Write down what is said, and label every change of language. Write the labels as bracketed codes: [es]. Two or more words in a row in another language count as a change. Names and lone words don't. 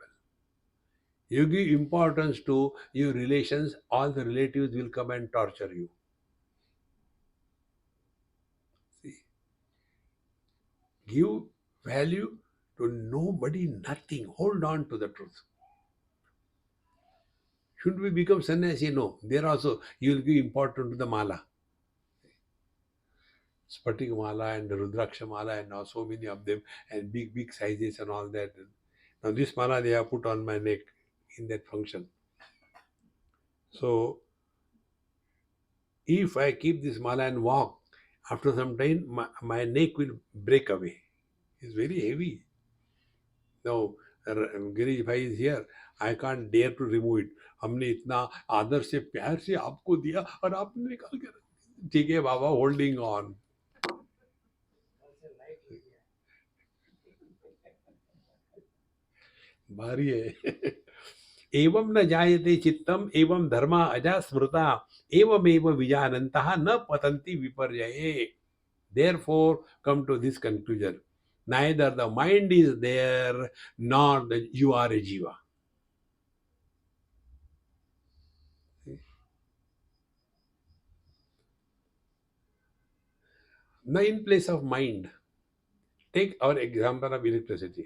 [en] You give importance to your relations, all the relatives will come and torture you. See, give value to nobody, nothing. Hold on to the truth. Should we become sannyasi? No. There also you will give importance to the mala. Spatik mala and the Rudraksha mala, and now so many of them, and big, big sizes and all that. Now this mala they have put on my neck in that function. So if I keep this mala and walk, after some time my neck will break away. It's very heavy. Now Girish bhai is here. I can't dare to remove it. [hi] हमने इतना आदर से प्यार से आपको दिया और आपने निकाल कर, ठीक है बाबा, [en] holding on. [hi] भारी है. [sa] एवं न जायते चित्तम एवं धर्मा अजा स्मृता एवमेव विजानन्तः न पतन्ति विपर्यये. [en] Therefore, come to this conclusion. Neither the mind is there nor you are a jiva. Now, in place of mind, take our example of electricity.